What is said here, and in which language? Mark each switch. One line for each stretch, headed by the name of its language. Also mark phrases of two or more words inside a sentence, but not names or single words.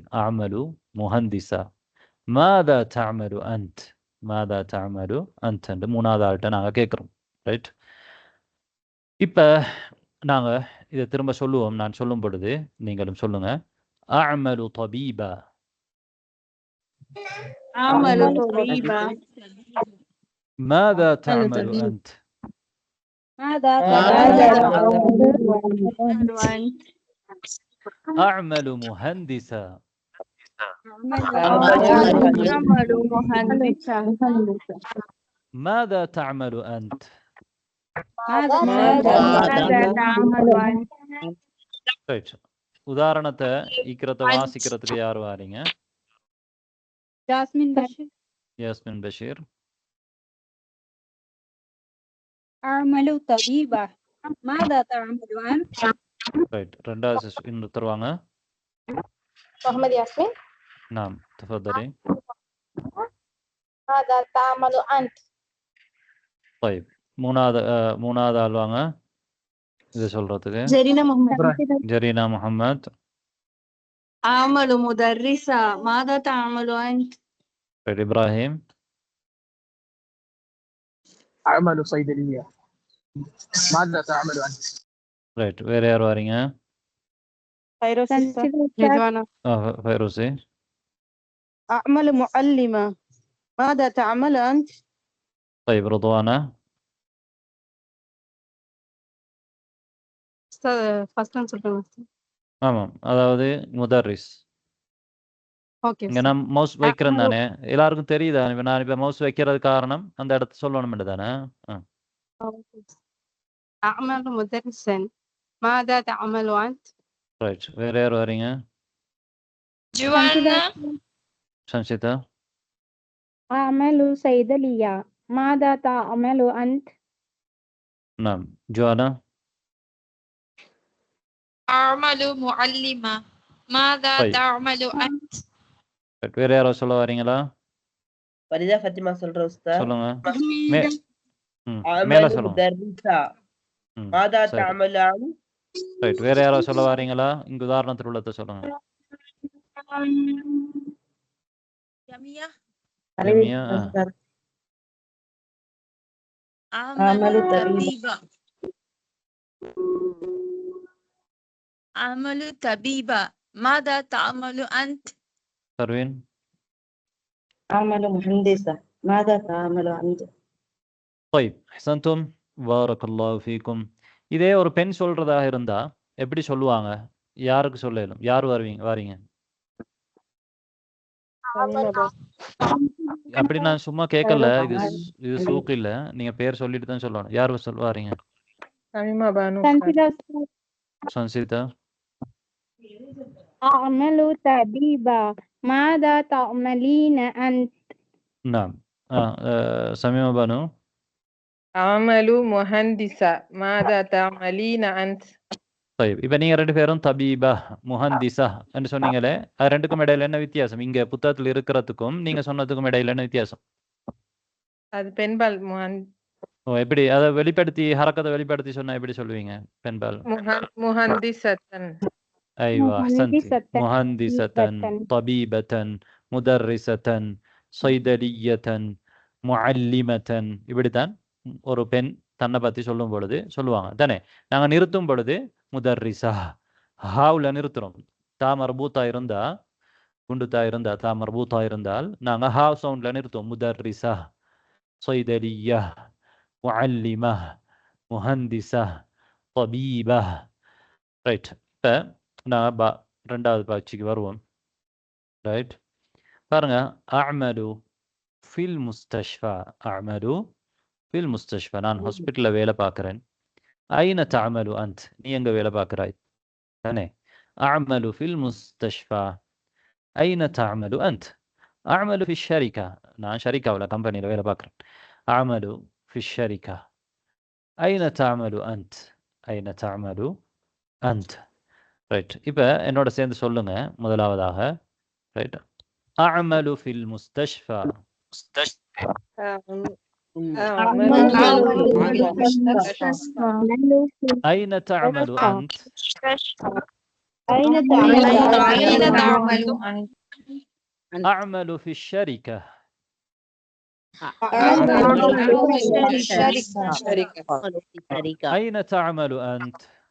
Arabic: أعمل مهندسة. ماذا تعمل أنت، ماذا تعمل أنت
Tamil: என்று மூணாவது ஆள்கிட்ட நாங்கள் கேட்குறோம். ரைட். இப்போ நாங்கள் இதை திரும்ப சொல்லுவோம். நான் சொல்லும் பொழுது நீங்களும் சொல்லுங்க.
Arabic: أعمل طبيبة. أعمل طبيبا. ماذا تعمل أنت؟ ماذا أنت؟ أعمل مهندسا. أعمل مهندسا. ماذا تعمل أنت؟ ماذا تعمل أنت؟
Tamil: ரைட். உதாரணத்தை ஈக்கிறத வாசிக்கிறதுக்கு யார் வாரீங்க?
Arabic: جاسمين بشير.
Tamil: யாஸ்மின் பஷீர்.
Arabic: أعمل طبيبا. ماذا تعمل أنت؟
Tamil: ரைட். ரெண்டாவது இன்னும் தருவாங்க.
Arabic: محمد ياسمين. نعم تفضلي. ماذا تعمل أنت؟
Tamil: طيب மூணாவது ஆள் வாங்க இதை சொல்றதுக்கு.
Arabic: جرينا محمد.
Tamil: ஜரீனா முஹம்மத்.
Arabic: أعمل مدرسة. ماذا تعمل أنت؟
Tamil: ரைட். இப்ராஹிம்.
Arabic: أعمل صيدلية. ماذا تعمل أنت؟
Tamil: ரைட். வேற யார் வாரீங்க? ஃபைரோசி.
Arabic: أعمل معلمة. ماذا تعمل أنت؟ طيب رضوانة.
English: first time
Tamil: சொல்லுங்க. ஆமாம், அதாவது முதர்ரிஸ். ஓகே. இங்க நான் மவுஸ் வைக்கிறேன் தானே, எல்லாருக்கும் தெரியுதா? நான் இப்ப மவுஸ் வைக்கிறது காரணம் அந்த இடத்த சொல்லணும் தானே.
Arabic: أعمل مدرسا. ماذا تعمل أنت؟
Tamil: ரைட். வேற யார் வரீங்க?
Arabic: جوانا.
Tamil: சன்ஷிதா.
Arabic: أعمل صيدلية. ماذا تعمل أنت؟ نعم. جوانا. أعمل معلمة. ماذا طيب. تعمل أنت؟
Tamil: வேற யாரோ சொல்ல வரீங்களா? ஃபரிதா ஃபத்திமா சொல்ற உஸ்தாத். சொல்லுங்க. அமலு மேல சொல்லுங்க.
Arabic: مدرسة. ماذا
Tamil: சரி.
Arabic: تعمل أنت?
Tamil: ரைட். வேற யாரோ சொல்ல வரீங்களா? இங்க உதாரணத்தில் உள்ளதை சொல்லுங்க.
Arabic: جميع.
Tamil: ஜமியா.
Arabic: أعمل طبيبا. أعمل طبيبا. ماذا تعمل أنت؟
Tamil: பர்வீன்.
Arabic: أعمل مهندسة. ماذا تعمل أنت؟ طيب احسنتم بارك الله فيكم.
Tamil: இதே ஒரு பெண் சொல்றதாக இருந்தா எப்படி சொல்லுவாங்க? யாருக்கு சொல்லலும்? யார் வாரீங்க? அப்படி நான் சும்மா கேட்கல, இது சூக் இல்ல, நீங்க பேர் சொல்லிட்டு தான் சொல்லணும். யார் வாரீங்க? சன்சிதா.
Arabic: أعمل طبيبا. ماذا تعملين أنت؟ نعم. سميمة بانو. أعمل مهندسة. ماذا تعملين أنت؟
Tamil: طيب இப்போ நீங்க ரெண்டு பேரும்
Arabic: طبيبة مهندسة
Tamil: என்று சொன்னீங்களே, அது ரெண்டுக்கும் இடையில என்ன வித்தியாசம்? இங்க புத்தகத்தில் இருக்கிறதுக்கும் நீங்க சொன்னதுக்கும் இடையில என்ன வித்தியாசம்? அது பெண்பால் எப்படி அதை வெளிப்படுத்தி ஹரக்கத்தை வெளிப்படுத்தி சொன்னா எப்படி சொல்லுவீங்க? பெண்பால். முஹந்திசத்தன்.
Arabic: ايوه احسنتي. مهندسة طبيبة مدرسة صيدلية معلمة.
Tamil: இப்படித்தான் ஒரு பெண் தன்னை பத்தி சொல்லும் பொழுது சொல்லுவாங்க தானே. நாங்க நிறுத்தும் பொழுது முதர்ரிசா ஹாவுல நிறுத்துறோம்.
Arabic: تاء مربوطة
Tamil: இருந்தா, குண்டுத்தா இருந்தா,
Arabic: تاء مربوطة
Tamil: இருந்தால் நாங்க ஹாவ் சவுண்ட்ல நிறுத்துவோம். முதர்ரிசா,
Arabic: صيدلية, معلمة, مهندسة, طبيبة.
Tamil: ரைட். இப்போ நான் ரெண்டாவது பயிற்சிக்கு வருவோம். ரைட். பாருங்க.
Arabic: أعمل في المستشفى. أعمل في المستشفى.
Tamil: நான் ஹாஸ்பிட்டலில் வேலை பார்க்குறேன்.
Arabic: أين تعمل أنت.
Tamil: நீ எங்கே வேலை பார்க்குறாய் தானே.
Arabic: أعمل في المستشفى. أين تعمل أنت. أعمل في شركة,
Tamil: நான் ஷரிகாவில் கம்பெனியில் வேலை பார்க்குறேன்.
Arabic: أعمل في شركة. أين تعمل أنت، أين تعمل أنت.
Tamil: ரைட். இப்போ என்னோட சேர்ந்து சொல்லுங்க முதலாவதாக. ரைட்.
Arabic: أعمل في المستشفى. أين تعمل أنت؟ أين تعمل أعمل في الشركة. أين تعمل أنت؟